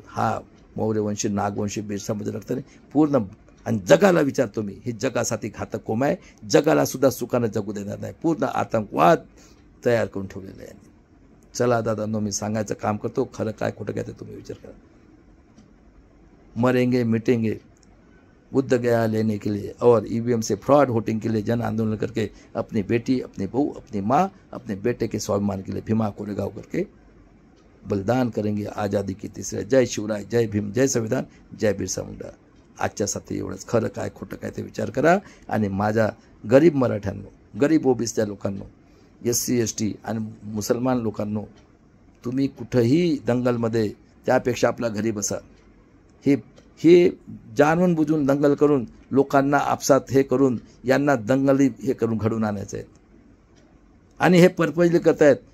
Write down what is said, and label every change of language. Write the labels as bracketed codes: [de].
[mr] हा मौर्यवंशी, नागवंशी, बेसामध्ये रक्ताने पूर्ण. आणि जगाला विचारतो मी, हे जगासाठी घातक कोंब आहे. जगाला सुद्धा सुखानं जगू देणार नाही. पूर्ण आतंकवाद तयार करून ठेवलेलं आहे. चला दादांनो, मी सांगायचं काम करतो, खरं काय खोटं काय ते तुम्ही विचार करा. [hi] मरेंगे मिटेंगे, बुद्ध गया लेने के लिए और ईवीएम से फ्रॉड वोटिंग के लिए जन आंदोलन करके अपनी बेटी, अपनी बहू, अपनी माँ, अपने बेटे के स्वाभिमान के लिए भीमा कोरेगांव करके बलिदान करेंगे आज़ादी की तीसरे. [mr] जय शिवराय, जय भीम, जय संविधान, जय बिरसा मुंडा. आजच्यासाठी एवढंच. खरं काय खोटं काय ते विचार करा. आणि माझ्या गरीब मराठ्यांनो, गरीब ओबीसीच्या लोकांनो, SC ST आणि मुसलमान लोकांनो, तुम्ही कुठंही दंगलमध्ये त्यापेक्षा आपल्या घरी बसा. हे जाणून बुजून दंगल करून लोकांना आपसात हे करून यांना दंगली हे करून घडून आणायचं आहे आणि हे पर्पजली करतायत.